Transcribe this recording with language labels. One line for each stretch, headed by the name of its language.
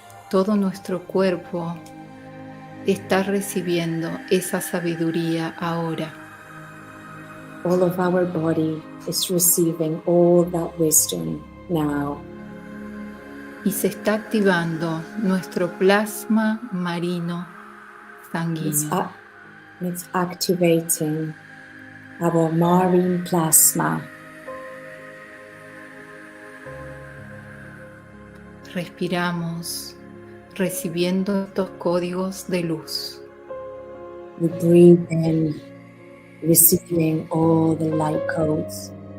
Spanish: Todo nuestro cuerpo está recibiendo esa sabiduría ahora.
English: All of our body is receiving all that wisdom now.
Spanish: Y se está activando nuestro plasma marino sanguíneo.
English: It's activating our marine plasma.
Spanish: Respiramos, recibiendo estos códigos de luz.
English: We breathe in, receiving all the light codes.